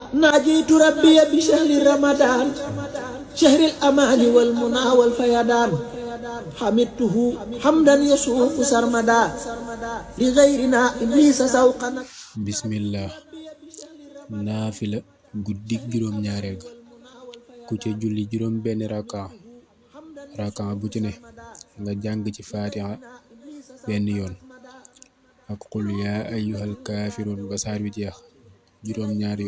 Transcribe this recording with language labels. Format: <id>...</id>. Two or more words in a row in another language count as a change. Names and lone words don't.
<ar>ناجيت ربي بشهر رمضان شهر الأمان والمنى والفيضان حمدته حمدا يسوق سرمدا لغيرنا إبليس سوقنا</ar> <wo>bismillah naafila guddik juróom ñaareel ga ku ca julli juróom benn rakaa bu ci ne nga jàng ci faatiha benn yoon ak</wo> <ar>قل يا أيها الكافرون</ar> <wo>ba saar wi jeex juróom ñaari</wo>